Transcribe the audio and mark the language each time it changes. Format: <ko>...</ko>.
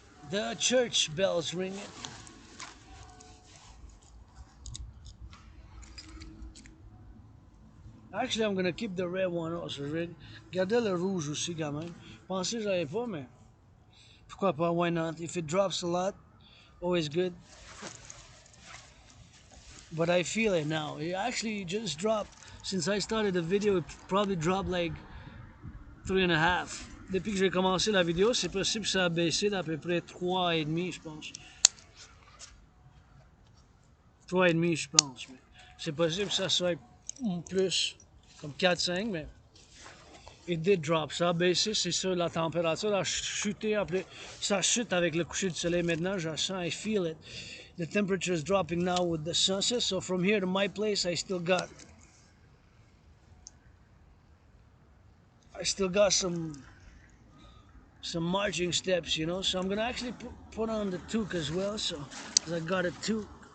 <en>The church bells ringing. Actually, I'm gonna keep the red one also.</en> <fr>Gardez le rouge aussi quand même. Pensez que j'avais pas, mais pourquoi pas?</fr> <en>Why not? If it drops a lot, always good. But I feel it now. It actually just dropped. Since I started the video, it probably dropped like 3.5.</en> <fr>Depuis que j'ai commencé la vidéo, c'est possible que ça a baissé d'à peu près 3,5, je pense. 3,5, je pense. Mais c'est possible que ça soit plus, comme 4-5, mais</fr> <en>it did drop.</en> <fr>Ça a baissé, c'est sûr, la température a chuté. Après, ça chute avec le coucher du soleil maintenant. Je sens,</fr> <en>I feel it. The temperature is dropping now with the sunset. So from here to my place, I still got some marching steps, you know. So I'm gonna actually put on the toque as well. So, cause I got a toque.</en>